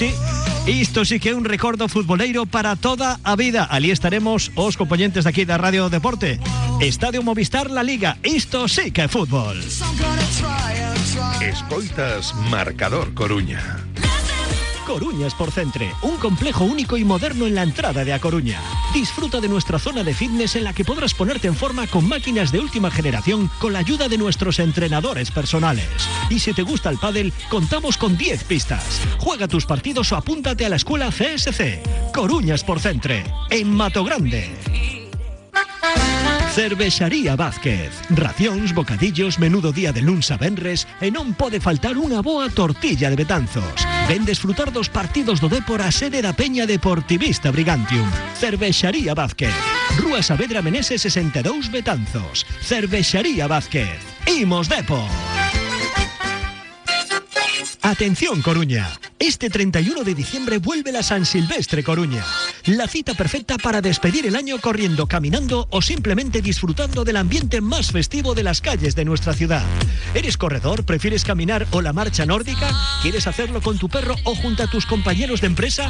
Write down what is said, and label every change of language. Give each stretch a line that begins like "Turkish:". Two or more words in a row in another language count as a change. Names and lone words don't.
Galician: Isto sí que é un recordo futboleiro para toda a vida. Ali estaremos os componentes de aquí da Radio Deporte. Estadio Movistar La Liga, isto sí que é fútbol. Escoitas Marcador Coruña.
Spanish: Coruña Sportcentre, un complejo único y moderno en la entrada de A Coruña. Disfruta de nuestra zona de fitness en la que podrás ponerte en forma con máquinas de última generación con la ayuda de nuestros entrenadores personales. Y si te gusta el pádel, contamos con 10 pistas. Juega tus partidos o apúntate a la escuela CSC. Coruña Sportcentre, en Mato Grande.
Galician: Cervexaría Vázquez. Racións, bocadillos, menudo día de luns a venres e non pode faltar unha boa tortilla de Betanzos. Ven desfrutar dos partidos do Depor a sede da Peña Deportivista Brigantium. Cervexaría Vázquez. Rúa Saavedra Meneses 62 Betanzos. Cervexaría Vázquez. Imos Depor.
Spanish: Atención Coruña, este 31 de diciembre vuelve la San Silvestre Coruña, la cita perfecta para despedir el año corriendo, caminando o simplemente disfrutando del ambiente más festivo de las calles de nuestra ciudad. ¿Eres corredor? ¿Prefieres caminar o la marcha nórdica? ¿Quieres hacerlo con tu perro o junto a tus compañeros de empresa?